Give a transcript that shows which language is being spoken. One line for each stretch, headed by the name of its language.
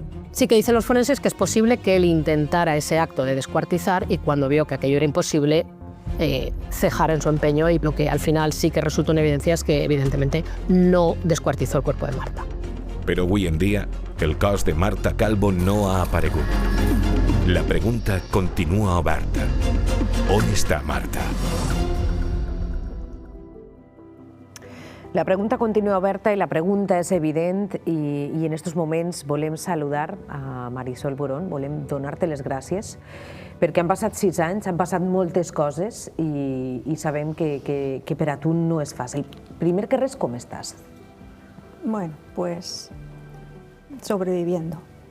Spanish: Sí que dicen los forenses que es posible que él intentara ese acto de descuartizar y cuando vio que aquello era imposible, cejar en su empeño y lo que al final sí que resultó en evidencia es que evidentemente no descuartizó el cuerpo de Marta.
Catalan: Però avui en dia, el cos de Marta Calvo no ha aparegut. La pregunta continua oberta. On està Marta? La pregunta continua oberta i la pregunta és evident i en estos moments volem saludar a Marisol Borón, volem donar-te les gràcies perquè han passat 6 anys, han passat moltes coses i sabem que per a tu no és fàcil. Primer que res, com estàs?
Spanish: Bueno, pues sobreviviendo.